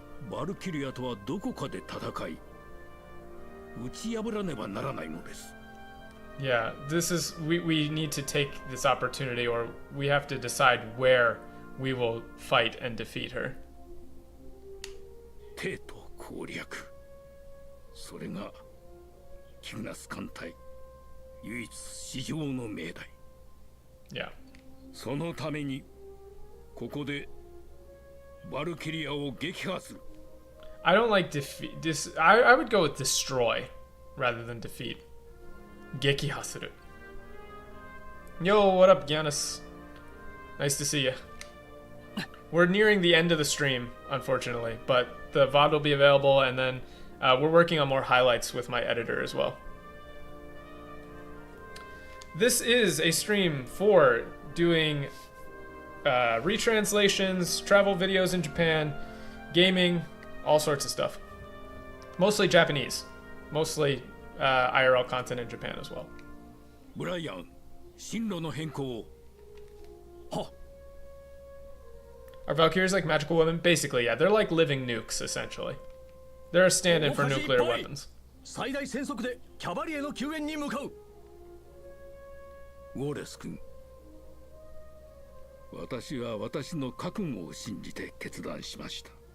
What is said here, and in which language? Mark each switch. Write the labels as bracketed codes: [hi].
[ja] バルキュリアとはどこかで戦い、打ち破らねばならないのです。 [en] Yeah, we need to take this opportunity, or we have to decide where we will fight and defeat her. [ja] テート攻略。それがキグナス艦隊唯一史上の命題。 [en] Yeah. [ja] そのためにここでバルキュリアを撃破する。 [en] I don't like defeat. I would go with destroy rather than defeat. [ja] 撃破する. [en] Yo, what up, Giannis? Nice to see you. we're nearing the end of the stream, unfortunately, but the VOD will be available, and then we're working on more highlights with my editor as well. This is a stream for doing retranslations, travel videos in Japan, gaming, all sorts of stuff. Mostly Japanese. Mostly IRL content in Japan as well. [ja] Brian, 進路の変更。は。 [en] Are Valkyries like magical women? Basically, yeah. They're like living nukes, essentially. They're a stand-in for nuclear weapons. [ja] 最大戦速でキャバリエの救援に向かう。ウォレス君、私は私の覚悟を信じて決断しました。